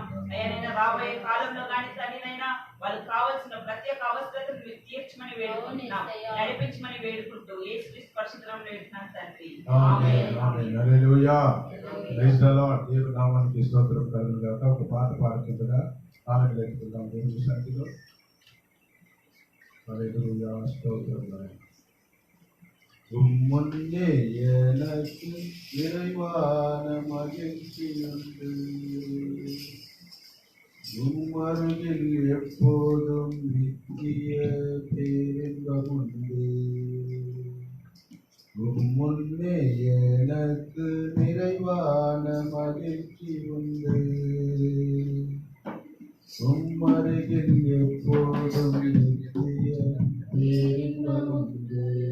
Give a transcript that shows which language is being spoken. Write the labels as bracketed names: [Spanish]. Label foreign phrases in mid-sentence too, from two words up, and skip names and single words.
[Telugu] అయ్యానైనా రాబోయే కాలంలో కానీ తండ్రినైనా వాళ్ళకి కావాల్సిన ప్రత్యేక అవసరతను మీరు తీర్చమని వేడుకుంటున్నాం, నడిపించమని వేడుకుంటూ యేసుక్రీస్తు పరిశుద్ధ నామములో వేడుకుంటున్నాను తండ్రి. ఆమేన్. హల్లెలూయా. [English] Praise the Lord. [Telugu] దేవుని నామానికి స్తోత్రం కలుగును గాక. ఒక పాట పాడుకుంటున్నా ఆనందలేకుందాం దేవుని సన్నిధిలో. హల్లెలూయా, స్తోత్రం నాయనా. [Tamil] உம்முன்னே எனக்கு இறைவான மகிழ்ச்சியுண்டு, உம்மருகில் எப்போதும் நித்திய பேரின்பமுண்டு. உம்முன்னே எனக்கு நிறைவான மகிழ்ச்சி உண்டு, உம்மருகில் எப்போதும் நித்திய பேரின்பமுண்டு.